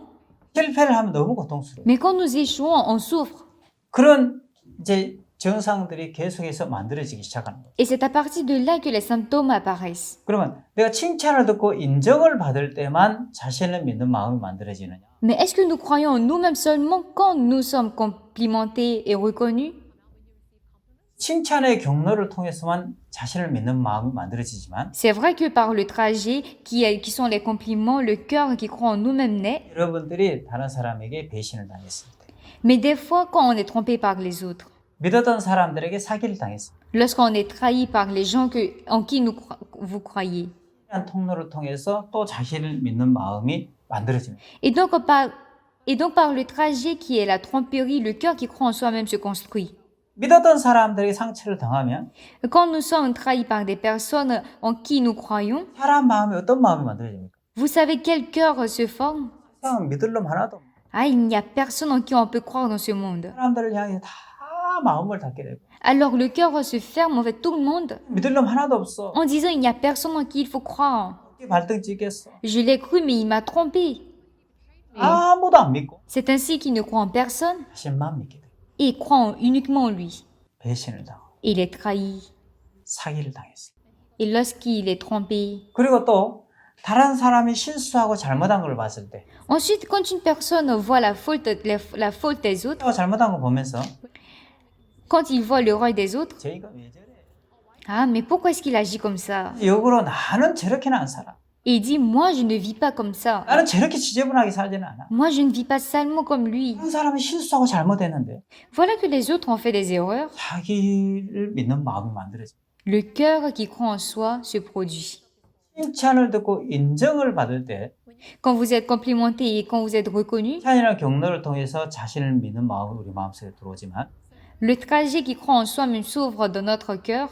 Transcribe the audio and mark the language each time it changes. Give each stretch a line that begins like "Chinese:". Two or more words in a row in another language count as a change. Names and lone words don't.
Korean: 실패를 하면 너무 고통스러워요.
French: Mais quand nous échouons, on souffre.
Korean: 그런 이제 증상들이 계속해서 만들어지기 시작하는 거예요.
French: Et c'est à partir de là que les symptômes apparaissent.
Korean: 그러면 내가 칭찬을 듣고 인정을 받을 때만 자신을 믿는 마음이 만들어지느냐?
French: Mais est-ce que nous croyons en nous-mêmes seulement quand nous sommes complimentés et reconnus?
Korean: 칭찬의 경로를 통해서만 자신을 믿는 마음이 만들어지지만
French: C'est vrai que par le trajet, qui sont les compliments, le cœur qui croit en nous-mêmes naît.
Korean: 여러분들이 다른 사람에게 배신을 당했을 때
French: Mais des fois, quand on est trompé par les autres,
Korean: 믿었던 사람들에게 사기를 당했을 때
French: lorsqu'on est trahi par les gens en qui vous croyez.
Korean: 이런 통로를 통해서 또 자신을 믿는 마음이 만들어집니다.
French: Et donc par le trajet qui est la tromperie, le cœur qui croit en soi-même se construit.
Korean: 믿었던 사람들에게 상처를 당하면
French: Quand nous sommes trahis par des personnes en qui nous croyons,
Korean: 사람 마음이 어떤 마음이 만들어집니까?
French: vous savez quel cœur se forme?
Korean: 그냥 믿을 놈 하나도 없고
French: Ah, il n'y a personne en qui on peut croire dans ce monde.
Korean: 사람들을 향해 다 마음을 닫게 되고
French: Alors le cœur se ferme envers tout le monde
Korean: 믿을 놈 하나도 없어.
French: en disant il n'y a personne en qui il faut croire.
Korean: 어떻게 발등 찍겠어?
French: Je l'ai cru, mais il m'a trompé.
Korean: 아무도 안 믿고
French: C'est ainsi qu'il ne croit en personne
Korean: 자신만 믿게 돼.
French: et il croit uniquement en lui.
Korean: 배신을 당하고
French: Il est trahi.
Korean: 사기를 당했어.
French: Et lorsqu'il est trompé.
Korean: 그리고 또 다른 사람이 실수하고 잘못한 걸 봤을 때
French: Ensuite, quand une personne voit la faute des autres,
Korean: 잘못한 거 보면서
French: quand il voit l'erreur des autres,
Korean: 저희가 왜 저래?
French: ah, mais pourquoi est-ce qu'il agit comme ça?
Korean: 역으로 나는 저렇게는 안 살아.
French: Et il dit, moi, je ne vis pas comme ça.
Korean: 나는 저렇게 지저분하게 살지는 않아.
French: Moi, je ne vis pas salement comme lui.
Korean: 다른 사람이 실수하고 잘못했는데
French: Voilà que les autres ont fait des erreurs.
Korean: 자기를 믿는 마음이 만들어져.
French: Le cœur qui croit en soi se produit.
Korean: 칭찬을 듣고 인정을 받을 때
French: Quand vous êtes complimenté et quand vous êtes reconnu,
Korean: 칭찬이나 경로를 통해서 자신을 믿는 마음이 우리 마음속에 들어오지만
French: le trajet qui croit en soi-même s'ouvre dans notre cœur.